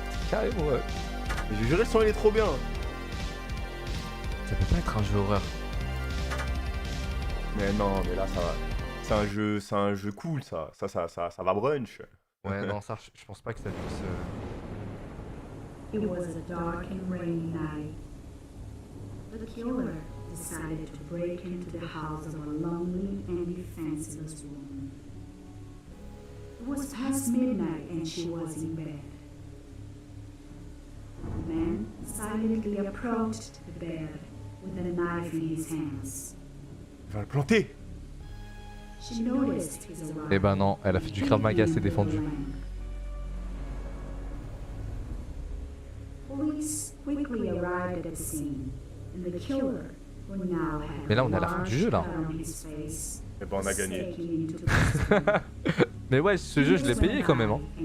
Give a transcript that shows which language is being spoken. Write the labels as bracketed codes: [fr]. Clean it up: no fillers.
[fr] Carré, ouais. J'ai juré, le son il est trop bien. Ça peut pas être un jeu horreur. Mais non, mais là, ça va. C'est un jeu cool, ça. Ça va brunch. Ouais, non, ça, je pense pas que ça puisse. [en] It was a dark and rainy night. The killer decided to break into the house of a lonely and defenseless woman. It was past midnight and she was in bed. The man silently approached the bed with a knife in his hands. [fr] Il va le planter. [en] She noticed his arrival. [fr] Eh ben non, elle a fait du Krav Maga, c'est défendu. [en] Police quickly arrived at the scene, and the killer, who now had [fr] Mais là, on est à la fin du jeu, là. [en] a large cut on his face, [fr] Eh ben, on a [en] was [fr] gagné. [en] taken into custody. [fr] Mais ouais, ce jeu, je l'ai payé quand même. Hein.